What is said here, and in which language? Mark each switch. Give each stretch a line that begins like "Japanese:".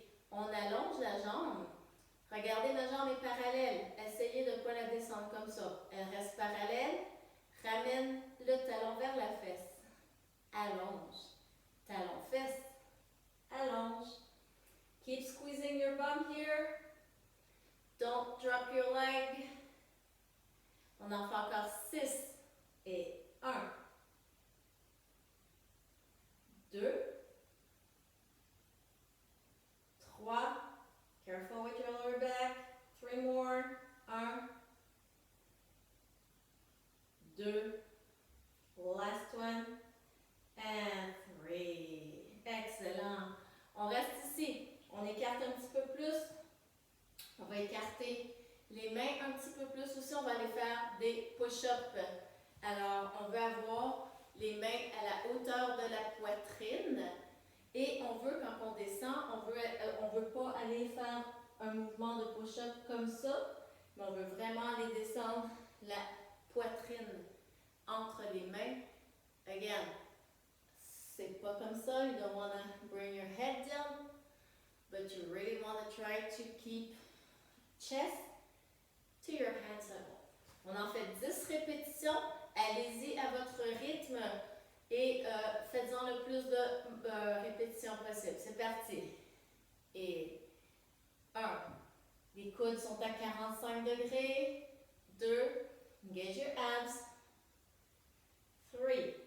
French: On allonge la jambe. Regardez, la jambe est parallèle. Essayez de ne pas la descendre comme ça. Elle reste parallèle. Ramène le talon vers la fesse. Allonge. Talon, fesse. Allonge.
English: Keep squeezing your bum here. Don't drop your leg.
French: On en fait encore 6 et 1, 2, 3.
English: Careful with your lower back. 3 more. 1, 2. Last one. And 3.
French: Excellent. On reste ici. On écarte un petit peu plus. On va écarter les mains un petit peu plus aussi. On va aller faire des push-ups. Alors, on veut avoir les mains à la hauteur de la poitrine. Et on veut, quand on descend, on veut pas aller faire un mouvement de push-up comme ça, mais on veut vraiment aller descendre la poitrine entre les mains.
English: Again,
French: c'est pas comme ça.
English: You don't want to bring your head down, but you really want to try to keep chest to your hands level.
French: On en fait 10 répétitions. Allez-y à votre rythme et faites-en le plus de répétitions possible. C'est parti. Et 1. Les coudes sont à 45 degrés.
English: 2. Engage your abs. 3.